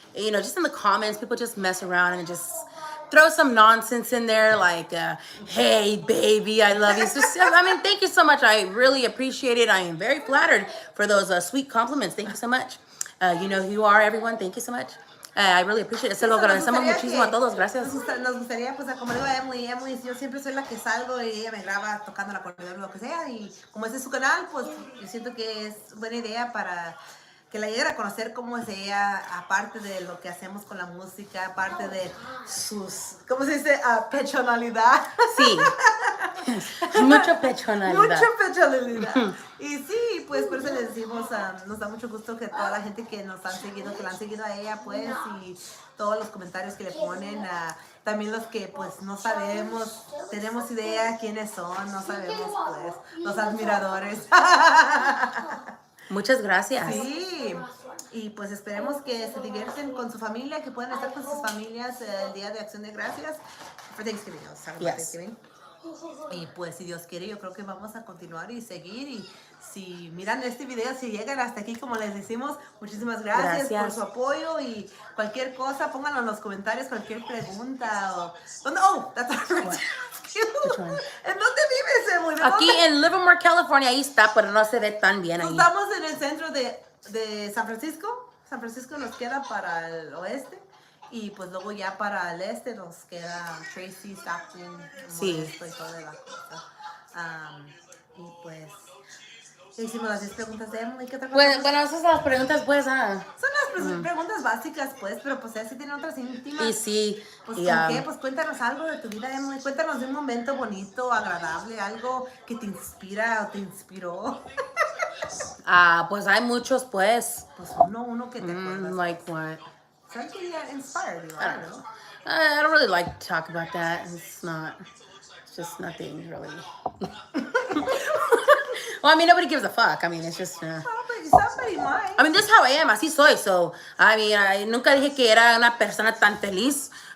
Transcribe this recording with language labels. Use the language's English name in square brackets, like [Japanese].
[English] Just in the comments, people just mess around and just throw some nonsense in there, like, hey, baby, I love you. So, thank you so much. I really appreciate it. I am very flattered for those sweet compliments. Thank you so much. You know who you are, everyone. Thank you so much. I really appreciate it. [Spanish] Se lo agradecemos muchísimo a todos. Gracias. Nos gustaría, pues, como digo a Emily, yo siempre soy la que salgo y ella me graba tocando la acordeón o lo que sea. Y como este es su canal, pues, yo siento que es buena idea para que la lleguen a conocer cómo es ella, aparte de lo que hacemos con la música, aparte de sus, ¿cómo se dice? Pechonalidad. Sí. Mucha pechonalidad. Mucha pechonalidad. Y sí, pues por eso les decimos, nos da mucho gusto que toda la gente que nos han seguido, que la han seguido a ella, pues, y todos los comentarios que le ponen, también los que pues no sabemos, tenemos idea quiénes son, no sabemos, pues, los admiradores. Muchas gracias. Sí, y pues esperemos que se divierten con su familia, que puedan estar con sus familias el Día de Acción de Gracias. [English] For Thanksgiving, Thanksgiving. [Spanish] Y pues si Dios quiere, yo creo que vamos a continuar y seguir. Y si miran este video, si llegan hasta aquí, como les decimos, muchísimas gracias por su apoyo. Y cualquier cosa, pónganlo en los comentarios, cualquier pregunta. [English] That's right. [Spanish] ¿En dónde vives, Evelyn? Aquí en Livermore, California, ahí está, pero no se ve tan bien ahí. Estamos en el centro de San Francisco. San Francisco nos queda para el oeste. Y pues luego ya para el este nos queda Tracy, Stockton, Modesto y toda la cosa. Y pues hicimos las 10 preguntas de Emily. ¿Qué otra cosa? Bueno, esas son las preguntas, pues. Son las preguntas básicas, pues, pero pues ya sí tienen otras íntimas. Y sí. Pues ¿con qué? Pues cuéntanos algo de tu vida, Emily. Cuéntanos de un momento bonito, agradable, algo que te inspira o te inspiró. Pues hay muchos, pues. Pues uno que te acuerdas. [English] Like what? Something that inspired you, I don't know. I don't really like to talk about that. It's just nothing really. Well, nobody gives a fuck. It's just... Somebody might. This is how I am. [Spanish] Así soy. So, I nunca dije que era una persona tan feliz.